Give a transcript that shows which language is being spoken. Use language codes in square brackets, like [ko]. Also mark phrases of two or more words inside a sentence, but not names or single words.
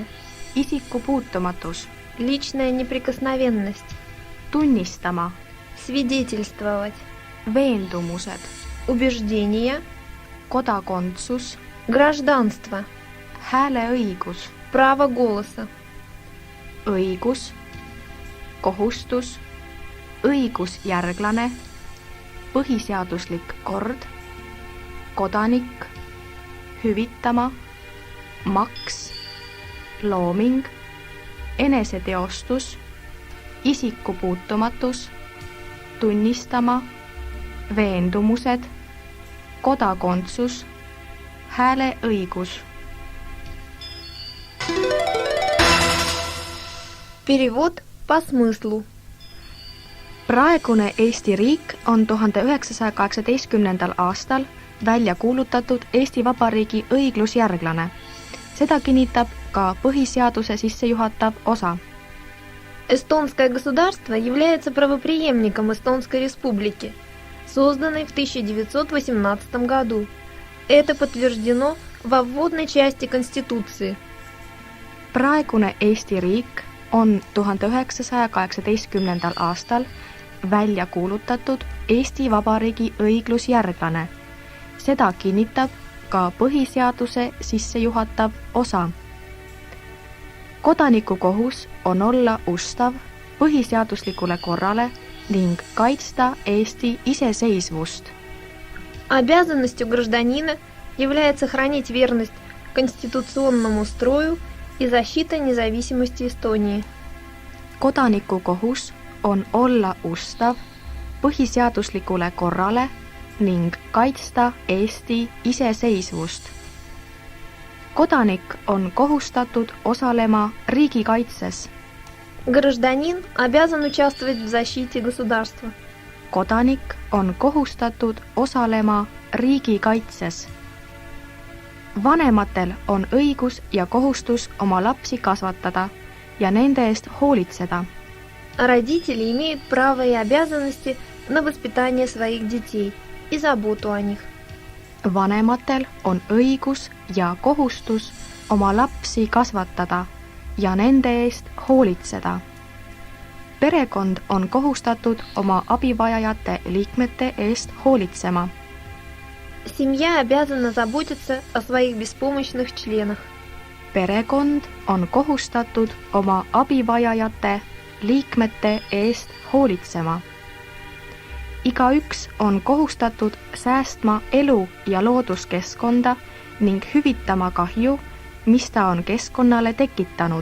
[et] isiku puutumatus, [ru] Личная неприкосновенность. [et] tunnistama, [ru] Свидетельствовать. [et] veendumused, [ru] Убеждения. [et] kodakondsus, [ru] Гражданство. [et] hääleõigus, [ru] Право голоса. [et] õigus, kohustus, õigusjärglane, põhiseaduslik kord, kodanik, hüvitama, maks, looming, eneseteostus, isiku puutumatus, tunnistama, veendumused, kodakondsus, hääleõigus. [ru] Перевод по смыслу. [et] Praegune Eesti riik on 1918. aastal välja kuulutatud Eesti Vabariigi õiglusjärglane. Seda kinnitab ka põhiseaduse sissejuhatav osa. [ru] Эстонское государство является правопреемником Эстонской республики, созданной в 1918 году. Это подтверждено во вводной части Конституции. [et] Praegune Eesti riik on 1918. aastal välja kuulutatud Eesti Vabariigi õiglusjärglane. Seda kinnitab ka põhiseaduse sissejuhatav osa. Kodaniku kohus on olla ustav põhiseaduslikule korrale ning kaitsta Eesti iseseisvust. [ru] Обязанностью гражданина является хранить верность конституционному строю и защита независимости Эстонии. [et] Kodaniku kohus on olla ustav põhiseaduslikule korrale ning kaitsta Eesti iseseisvust. Kodanik on kohustatud osalema riigikaitses. [ru] Гражданин обязан участвовать в защите государства. [et] Kodanik on kohustatud osalema riigikaitses. Vanematel on õigus ja kohustus oma lapsi kasvatada ja nende eest hoolitseda. [ru] Родители имеют право и обязанности на воспитание своих детей и заботу о них. [et] Vanematel on õigus ja kohustus oma lapsi kasvatada ja nende eest hoolitseda. Perekond on kohustatud oma abivajajate liikmete eest hoolitsema. [ru] Семья обязана заботиться о своих беспомощных членах. [et] Perekond on kohustatud oma abivajajate liikmete eest hoolitsema. Igaüks on kohustatud säästma elu- ja looduskeskkonda ning hüvitama kahju, mis ta on keskkonnale tekitanud.